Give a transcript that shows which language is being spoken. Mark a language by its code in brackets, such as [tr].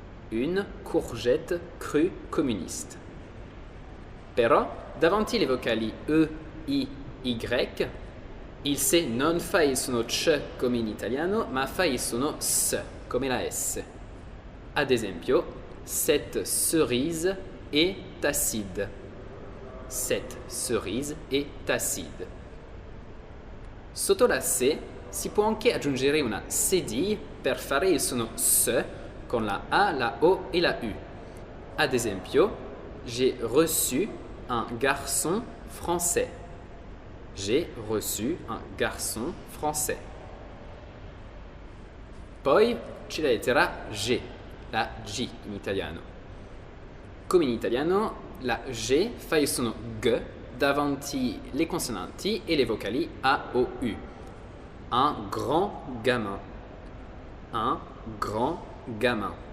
[fr] Une courgette crue communiste. [it] Però, davanti le vocali E, I, Y, il C non fa il suono C come in italiano, ma fa il suono S, come la S. Ad esempio, [fr] cette cerise est acide. Cette cerise est acide. [it] Sotto la C si può anche aggiungere una cédille per fare il suono S con la A, la O e la U. Ad esempio, [fr] j'ai reçu un garçon français. J'ai reçu un garçon français. [it] Poi c'è la lettera G, la G in italiano. Come in italiano, la G fa il suono G davanti le consonanti e le vocali A o U. [fr] Un grand gamin. Un grand gamin.